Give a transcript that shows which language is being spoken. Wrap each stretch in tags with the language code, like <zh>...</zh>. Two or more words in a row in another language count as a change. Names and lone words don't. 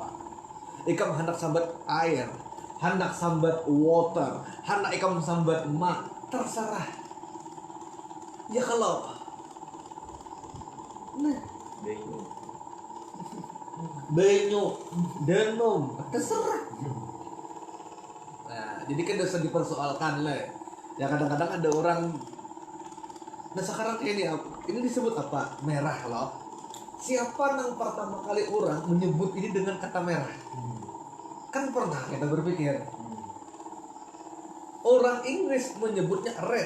<bjn>Ikam hendak sambat air, hendak sambat water, hendak ikam sambat ma, terserah. Ya kalau nah banyu, denom, terserah.</bjn> <id>Nah, jadi kan usah dipersoalkan lah. Ya kadang-kadang ada orang. Nah sekarang ini disebut apa? Merah loh. Siapa yang pertama kali orang menyebut ini dengan kata merah? Kan pernah kita berpikir. Orang Inggris menyebutnya red.</id>